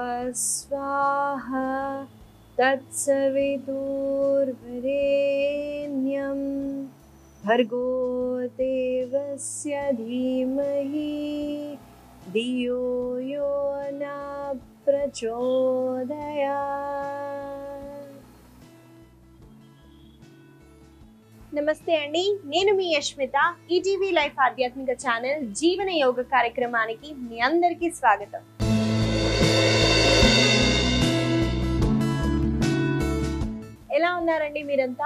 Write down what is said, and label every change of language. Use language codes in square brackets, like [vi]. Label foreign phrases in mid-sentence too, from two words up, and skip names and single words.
[sa] स्वाहा तत्सवितुर्वरेण्यं भर्गो देवस्य धीमहि धियो यो न प्रचोदयात्। [te] నమస్తే అండి, నేను మీ యష్మిత. ఈటీవీ లైఫ్ ఆధ్యాత్మిక ఛానల్ జీవన యోగ కార్యక్రమానికి మీ అందరికీ స్వాగతం. ఎలా ఉన్నారండి మీరంతా?